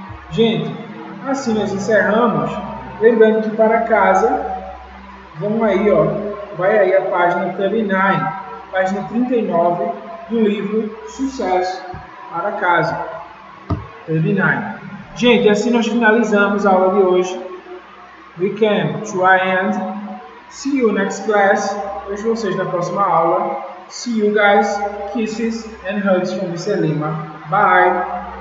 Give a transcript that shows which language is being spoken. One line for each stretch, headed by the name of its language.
Portuguese: Gente, assim nós encerramos. Lembrando que para casa, vamos aí, ó, vai aí a página 39, página 39 do livro Sucesso para Casa. 39. Gente, assim nós finalizamos a aula de hoje.
English: We can try and see you next class.
Portuguese: Vejo vocês na próxima aula.
English: See you guys. Kisses and hugs from Mr. Lima. Bye.